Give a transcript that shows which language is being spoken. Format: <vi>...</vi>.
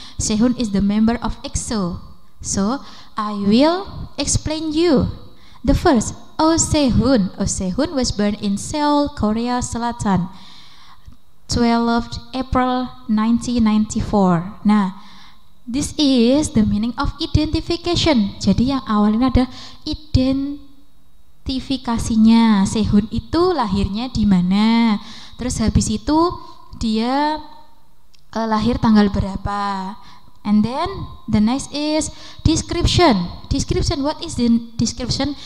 <en>Sehun is the member of EXO. So I will explain you. The first, Oh Sehun. Oh Sehun was born in Seoul, Korea Selatan, 12 April 1994. Nah, this is the meaning of identification.</en> <id>Jadi yang awalnya ada identifikasinya. Sehun itu lahirnya di mana? Terus habis itu dia lahir tanggal berapa?</id> <en>And then the next is description. Description, what is the description?</en>